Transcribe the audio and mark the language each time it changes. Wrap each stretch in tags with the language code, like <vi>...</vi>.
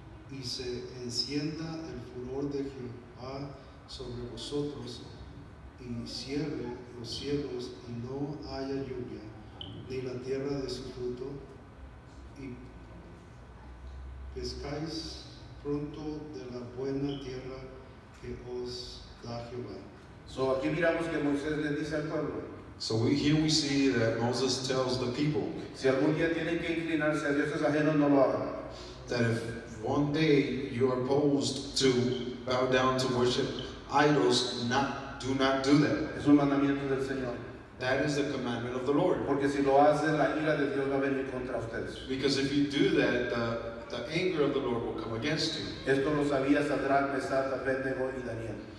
<es>Y se encienda el furor de Jehová sobre vosotros y cierre los cielos y no haya lluvia, ni la tierra de su fruto, y pescáis pronto de la buena tierra que os da Jehová. So, aquí miramos que Moisés le dice al pueblo,</es> <en>So here we see that Moses tells the people</en> <es>si algún día tienen que inclinarse a dioses ajenos, no lo hagan.</es> <en>that if one day you are posed to bow down to worship idols, do not do that.</en> <es>Es un mandamiento del Señor.</es> <en>That is the commandment of the Lord.</en> <es>Porque si lo hacen, la ira de Dios va a venir contra ustedes.</es> <en>Because if you do that, the anger of the Lord will come against you.</en> <es>Esto lo sabía Sadrach, Mesach, Abednego y Daniel.</es>